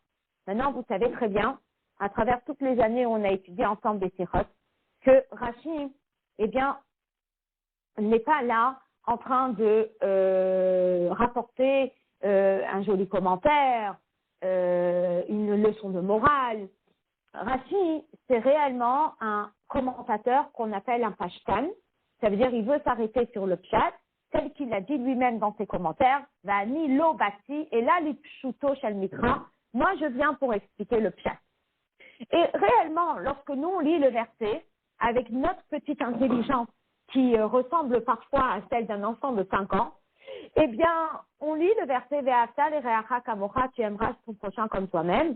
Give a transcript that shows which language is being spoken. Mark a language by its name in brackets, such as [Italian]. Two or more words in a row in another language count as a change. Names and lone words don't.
[French] Maintenant, vous savez très bien, à travers toutes les années où on a étudié ensemble des Sirot, que Rashi, eh bien, n'est pas là en train de rapporter un joli commentaire, une leçon de morale. Rashi, c'est réellement un commentateur qu'on appelle un pashtan. Ça veut dire qu'il veut s'arrêter sur le pshat, tel qu'il a dit lui-même dans ses commentaires, [Hebrew] ואני לא באתי, [French] et là, [Hebrew] לפשוטו של מקרא. [French] Moi, je viens pour expliquer le pshat. Et réellement, lorsque nous, on lit le verset, avec notre petite intelligence, qui ressemble parfois à celle d'un enfant de 5 ans, eh bien, on lit le verset « [Hebrew] ואהבת לרעך כמוך [French] » tu aimeras ton prochain comme toi-même.